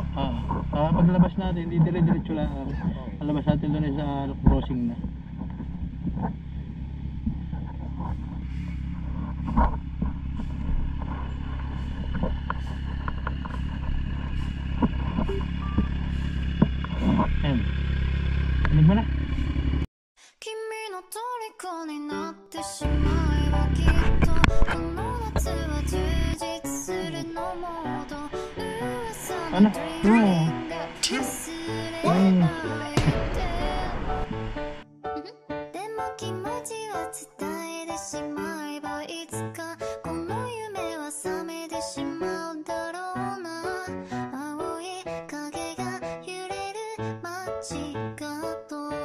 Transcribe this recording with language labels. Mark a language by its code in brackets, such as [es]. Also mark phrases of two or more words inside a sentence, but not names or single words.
[tl] Paglabas natin, hindi dire-diretso lang. Palabas natin doon sa crossing na. Ayan. Anig mo na. [ja] 虜になってしまえばきっとこの夏は充実するのモード噂のドリームが忘れないででも気持ちは伝えてしまえばいつかこの夢は覚めてしまうだろうな青い影が揺れる街角